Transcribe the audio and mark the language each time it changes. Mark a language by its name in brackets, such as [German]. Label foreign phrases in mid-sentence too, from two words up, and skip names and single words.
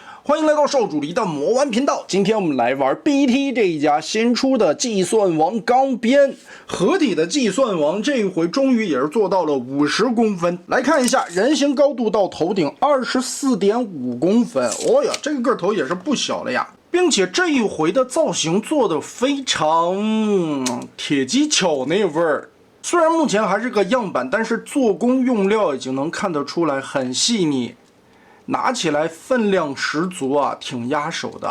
[Chinese] 歡迎來到少主離的魔玩頻道。今天我們來玩 BT 這一家新出的計算王鋼鞭合體的計算王，這一回終於也是做到了50公分。來看一下人形高度到頭頂24.5公分，哦呀，這個個頭也是不小了呀。並且這一回的造型做得非常鐵機巧那味兒。雖然目前還是個樣板，但是做工用料已經能看得出來很細膩，拿起來分量十足啊，挺壓手的。